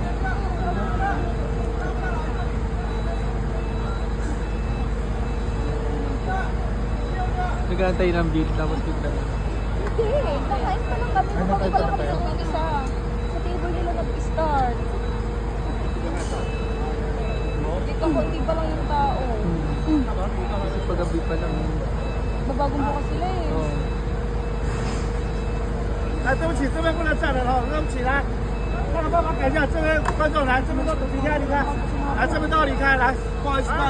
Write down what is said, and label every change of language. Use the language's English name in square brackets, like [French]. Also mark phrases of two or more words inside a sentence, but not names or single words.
[Filipino] Nag-aantay ng bill tapos bigla. Hindi, nakain pa lang kami. Nakapag pa lang kami ng isa. Sa table nila nag-start. Hindi pa lang yung tao. Kasi pag-gabi pa lang. Babagong bukas sila eh. Oo. [Chinese] 哎，对不起，这边不能站人哦，对不起，来，帮忙改一下，这边观众来，这边都离开，离开，来这边都要离开，来，不好意思，不好意思。